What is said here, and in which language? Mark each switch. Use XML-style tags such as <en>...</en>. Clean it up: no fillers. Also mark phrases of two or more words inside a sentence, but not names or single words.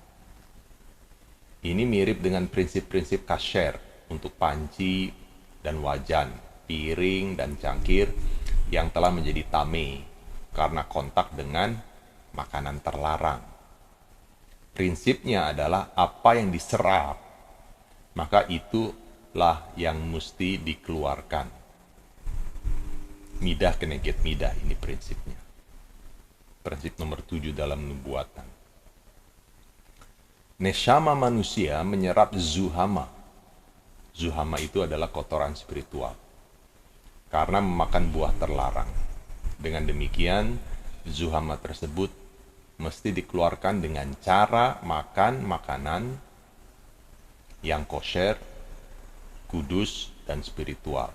<id>Ini mirip dengan prinsip-prinsip kasher untuk panci dan wajan, piring dan cangkir yang telah menjadi tame karena kontak dengan makanan terlarang. Prinsipnya adalah apa yang diserap, maka itulah yang mesti dikeluarkan.</id> <he>מידה כנגד מידה,</he> <id>ini prinsipnya. Prinsip nomor 7 dalam nubuatan. Neshama manusia menyerap zuhama. Zuhama itu adalah kotoran spiritual karena memakan buah terlarang. Dengan demikian, zuhama tersebut mesti dikeluarkan dengan cara makan makanan yang kosher, kudus, dan spiritual.</id>